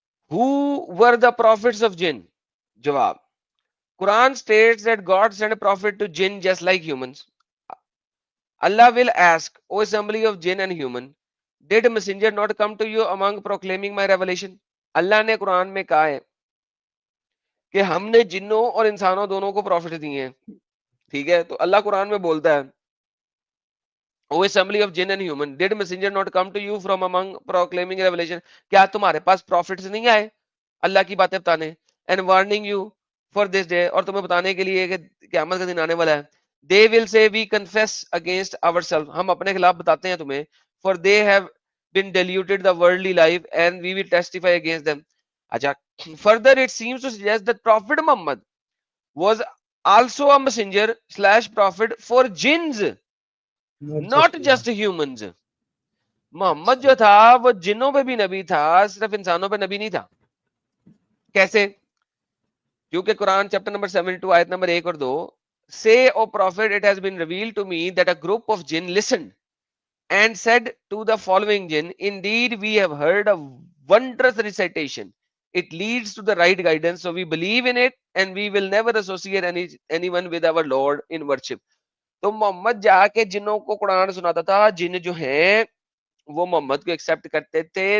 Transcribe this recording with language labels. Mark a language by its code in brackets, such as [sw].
[en] Who were the prophets of jinn? جواب: Quran states that God sent a prophet to jinn just like humans. Allah will ask, O assembly of jinn and human, did a messenger not come to you among proclaiming my revelation? [ur] اللہ نے قرآن میں کہا ہے کہ ہم نے جنوں اور انسانوں دونوں کو پروفٹ دیے ہیں. ٹھیک ہے، تو اللہ قرآن میں بولتا ہے [en] O assembly of jinn and human, did messenger not come to you from among proclaiming revelation? [ur] کیا تمہارے پاس پروفٹس نہیں آئے اللہ کی باتیں بتانے؟ [en] And warning you for this day, [ur] اور تمہیں بتانے کے لیے کہ قیامت کا دن آنے والا ہے. [en] They will say we confess against ourselves, [ur] ہم اپنے خلاف بتاتے ہیں تمہیں. [en] For they have been diluted the worldly life and we will testify against them. اچھا، further it seems to suggest that Prophet Muhammad was also a messenger / prophet for jinns, not just humans. [ur] محمد جو تھا وہ جنوں پہ بھی نبی تھا، صرف انسانوں پہ نبی نہیں تھا. کیسے؟ کیونکہ قرآن چیپٹر نمبر 72 آیت نمبر 1 اور 2 [en] say O prophet it has been revealed to me that a group of jinn listened and said to the following jinn, indeed we have heard a wondrous recitation, it leads to the right guidance, so we believe in it and we will never associate anyone with our Lord in worship. [ur] تو محمد جا کے جنوں کو قرآن سناتا تھا. جن جو ہیں وہ محمد کو ایکسپٹ کرتے تھے.